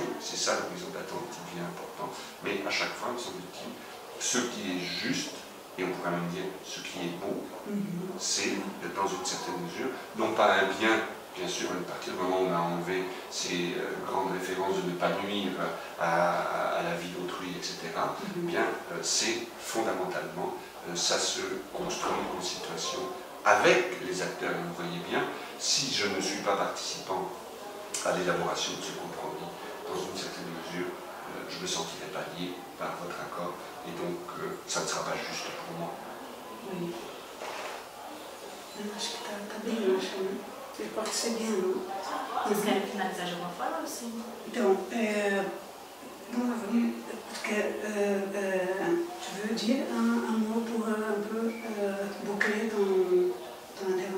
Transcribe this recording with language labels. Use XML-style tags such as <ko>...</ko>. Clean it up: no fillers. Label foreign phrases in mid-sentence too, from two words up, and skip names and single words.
<fr>C'est ça l'horizon d'attente qui devient important, mais à chaque fois, me semble-t-il, ce qui est juste, et on pourrait même dire ce qui est beau, c'est, dans une certaine mesure, non pas un bien, bien sûr, à partir du moment où on a enlevé ces grandes références de ne pas nuire à la vie d'autrui, etc., bien, c'est fondamentalement, ça se construit en situation avec les acteurs. Et vous voyez bien, si je ne suis pas participant à l'élaboration de ce compromis, dans une certaine mesure, je ne me sentirai pas lié par votre accord, et donc ça ne sera pas juste pour moi. Oui.</fr> <pt>Acho que está bem, eu acho, né? Ele pode ser bien, não? Vocês querem finalizar de alguma forma ou sim? Então, vamos revenir, porque</pt> <fr>tu veux dire un mot pour un peu boucler ton</fr>